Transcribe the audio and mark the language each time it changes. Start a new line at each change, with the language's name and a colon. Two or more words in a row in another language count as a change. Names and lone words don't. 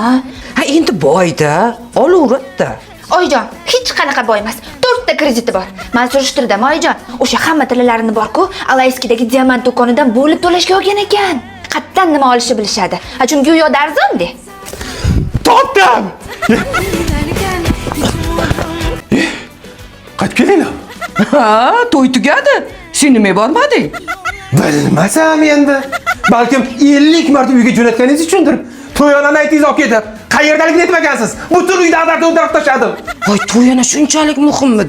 Uzbek: Ha, endi boyda, olaveradida. Oyjon, hech qanaqa boy emas. 4 ta krediti bor. Men surishtirdim Oyjon. O'sha hamma tillarini bor-ku, Alayskidagi diamant do'konidan bo'lib to'lashga olgan ekan. Qattan nima olishni bilishadi. Ha, chunki u yoqda arzon-de. Topdim.
Turkish: giderken hiç umudum
Uzbek: Qaytib kelinglar. Ha, to'y tugadi. Sen nima bormading? Bilmasam endi. Balkim 50 marta uyga jo'natganingiz uchundir. To'yonani aytingiz olib ketib. Qayerdaligini aytmagansiz. Butun uyda ag'darib o'ldirib tashladim. Voy, to'yana shunchalik muhimmidi?